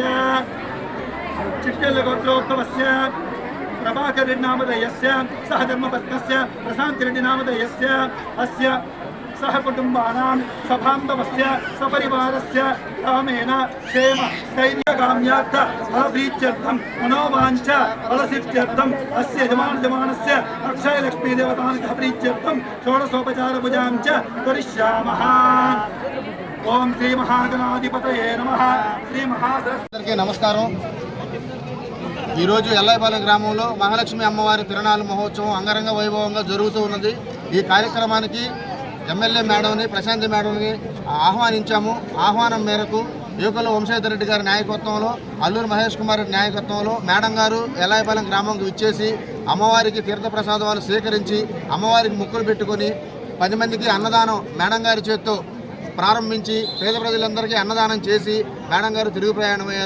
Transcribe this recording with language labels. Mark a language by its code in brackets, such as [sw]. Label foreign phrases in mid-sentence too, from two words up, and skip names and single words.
[sa] चिट्टेल्ल गोत्रोद्भवस्य प्रभाकर रेड्डी नामधेयस्य सह धर्मपत्नस्य प्रशांत रेड्डी नामधेयस्य अस्य सह कुटुंबानां सभांबवस्य सपरिवारस्य रामेण क्षेम स्थैर्यकाम्यार्थ फलप्रीत्यर्थं मनोवाञ्छ फलसिद्ध्यर्थम् अस्य यजमानस्य अक्षय लक्ष्मी देवतानुग्रह प्रीत्यर्थं षोडशोपचारपूजां च करिष्यामः। ओम श्री महागणाधिपतये नमः। श्री महासरस्वती नमस्कारं। [te] ఈరోజు ఎల్లాయిపాలెం గ్రామంలో మహాలక్ష్మి అమ్మవారి తిరునాళ్ళ మహోత్సవం అంగరంగ వైభవంగా జరుగుతూ ఉన్నది। ఈ కార్యక్రమానికి ఎమ్మెల్యే మేడంని ప్రశాంతి మేడంని ఆహ్వానించాము। ఆహ్వానం మేరకు యువకుల వంశేధర్ రెడ్డి గారి నాయకత్వంలో అల్లూరు మహేష్ కుమార్ రెడ్డి నాయకత్వంలో మేడం గారు ఎల్లాయిపాలెం గ్రామంకు విచ్చేసి అమ్మవారికి తీర్థప్రసాదాలు స్వీకరించి అమ్మవారికి ముక్కులు పెట్టుకొని 10 మందికి అన్నదానం మేడం గారి చేత్తో ప్రారంభించి పేద ప్రజలందరికీ అన్నదానం చేసి మేడం గారు తిరుగు ప్రయాణమయ్యారు।